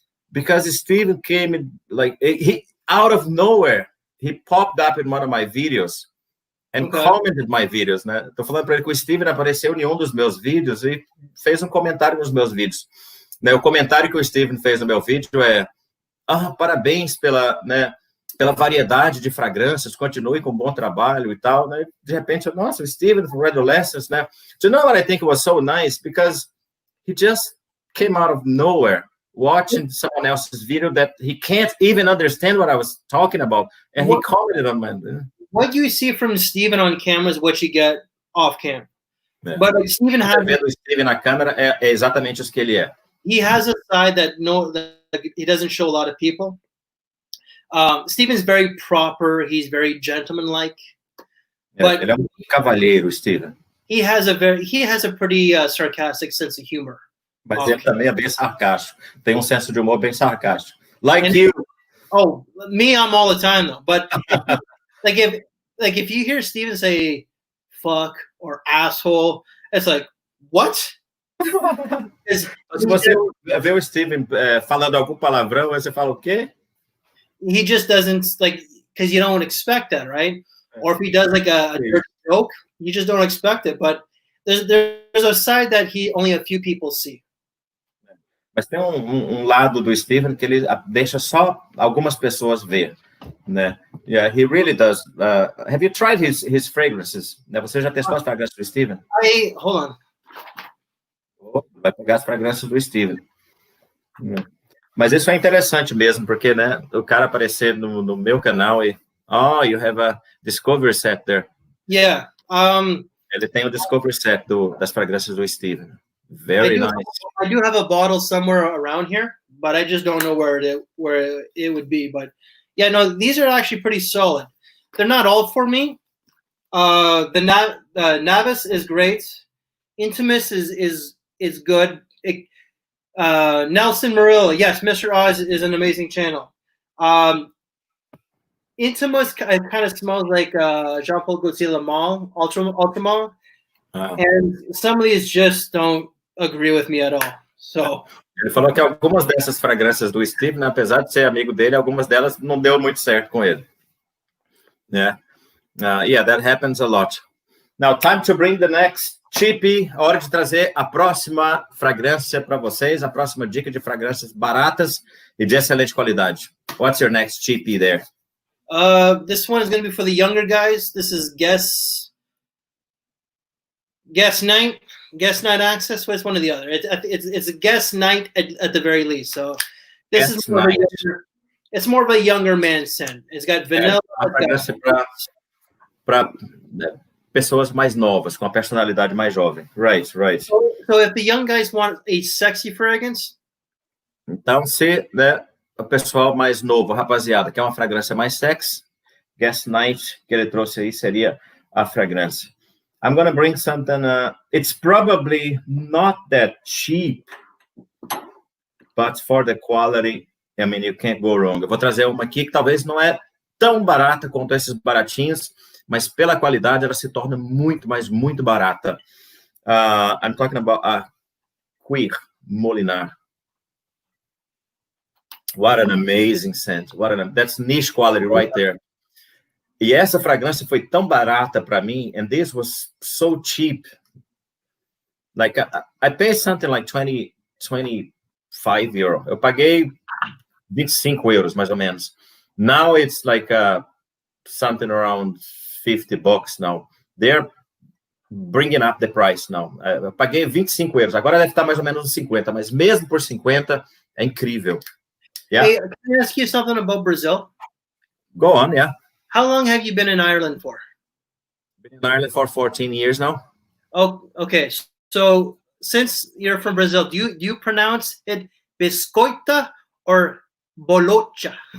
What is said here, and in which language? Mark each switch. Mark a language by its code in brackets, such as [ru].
[en] Because Steven came, like, he out of nowhere, he popped up in one of my videos and commented my videos, né? [pt] Tô falando para ele que o Steven apareceu em um dos meus vídeos e fez um comentário nos meus vídeos. Né? O comentário que o Steven fez no meu vídeo é: parabéns pela, né, pela variedade de fragrâncias, continue com um bom trabalho e tal, né? De repente, nossa, o Steven from Adolescence, né? [en] Do you know what I think was so nice? Because he just came out of nowhere watching someone else's video that he can't even understand what I was talking about, and he commented on my... What you see from Steven on camera is what you get off cam. [pt] É. [en] But like, Steven has... [pt] O Steven na câmera é exatamente isso que ele é. [en] He has a side that he doesn't show a lot of people. Steven's very proper. He's very gentleman-like. But [pt] ele é cavalheiro, Steven. [en] He has a pretty sarcastic sense of humor. [pt] Mas ele também é bem sarcástico. Tem senso de humor bem sarcástico. [en] Like you. Oh, me, I'm all the time though. But if you hear Steven say "fuck" or "asshole," it's like, what? [pt] Se você vê o Steven falando algum palavrão, você fala o quê? [en] He just doesn't because you don't expect that, right? Or if he does like a dirty joke, you just don't expect it. But there's a side that only a few people see. [pt] Mas tem lado do Steven que ele deixa só algumas pessoas ver, né? [en] Yeah, he really does. Have you tried his fragrances? [pt] Você já testou as fragrâncias do Steven? [en] Hold on. [pt] Vai pegar as fragrâncias do Steven. Mas isso é interessante mesmo, porque, né, o cara aparecer no meu canal e [en] you have a discovery set there. Yeah. [pt] Ele tem o discovery set das fragrâncias do Steven. [en] Very nice. I do have a bottle somewhere around here, but I just don't know where it would be. But yeah, no, these are actually pretty solid. They're not all for me. The Navis is great. Intimus is good. Nelson Murillo, yes, Mr. Oz is an amazing channel. Intimus kind of smells like Jean-Paul Gaultier Le Male, Ultramar. And some of these just don't agree with me at all. So [pt] ele falou que algumas dessas fragrâncias do Steven, apesar de ser amigo dele, algumas delas não deu muito certo com ele. [en] Yeah, that happens a lot. Now, time to bring the next cheapie. [pt] Hora de trazer a próxima fragrância para vocês, a próxima dica de fragrâncias baratas e de excelente qualidade. [en] What's your next cheapie there? This one is going to be for the younger guys. This is Guess Night Access. What's one or the other? It's a Guess Night at the very least. So this is it's more of a younger man scent. It's got vanilla. [pt] Para pessoas mais novas, com a personalidade mais jovem. [en] Right. So if the young guys want a sexy fragrance, [pt] então se, né, o pessoal mais novo, rapaziada, quer uma fragrância mais sexy, Guess Night que ele trouxe aí seria a fragrância. [en] I'm going to bring something, it's probably not that cheap, but for the quality, I mean, you can't go wrong. [pt] Eu vou trazer uma aqui que talvez não é tão barata quanto esses baratinhos, mas pela qualidade ela se torna muito, mas muito barata. [en] I'm talking about a Queer Molinar. What an amazing scent. That's niche quality right there. [pt] E essa fragrância foi tão barata para mim, [en] and this was so cheap. Like, I paid something like 25 euro. [pt] Eu paguei 25 euros, mais ou menos. [en] Now it's like something around $50 now. They're bringing up the price now. [pt] Eu paguei 25 euros. Agora deve estar mais ou menos uns 50, mas mesmo por 50 é incrível. [en] Yeah. Hey, can I ask you something about Brazil? Go on, yeah. How long have you been in Ireland for? Been in Ireland for 14 years now. Oh, okay. So since you're from Brazil, do you pronounce it biscoita or bolocha?